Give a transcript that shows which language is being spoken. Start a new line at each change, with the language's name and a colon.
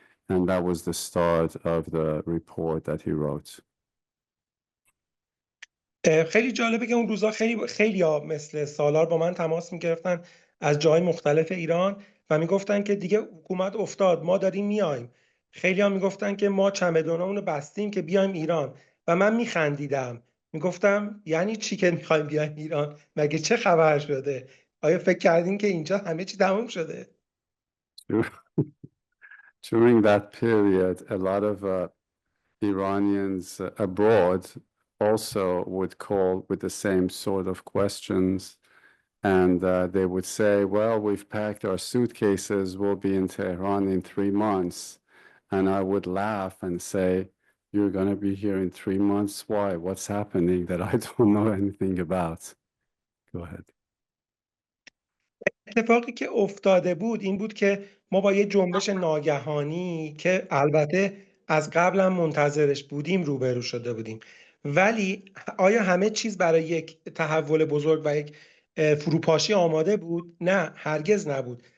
English: And that was the start of the report that he wrote.
Persian: خیلی جالبه که اون روزا خیلی مثل سالار با من تماس میگرفتن از جای مختلف ایران و میگفتن که دیگه حکومت افتاد، ما داریم میایم. خیلی ها میگفتن که ما چمدونامونو بستیم که بیایم ایران و من میخندیدم. میگفتم یعنی چی که میخوایم بیایم ایران؟ مگه چه خبر شده؟ آیا فکر کردین که اینجا همه چی تموم شده؟
English: During that period, a lot of Iranians abroad also would call with the same sort of questions. And they would say, well, we've packed our suitcases, we'll be in Tehran in 3 months. And I would laugh and say, you're going to be here in 3 months? Why? What's happening that I don't know anything about? Go ahead.
Persian: اتفاقی که افتاده بود این بود که ما با یه جنبش ناگهانی که البته از قبل هم منتظرش بودیم روبرو شده بودیم. ولی آیا همه چیز برای یک تحول بزرگ و یک فروپاشی آماده بود؟ نه، هرگز نبود.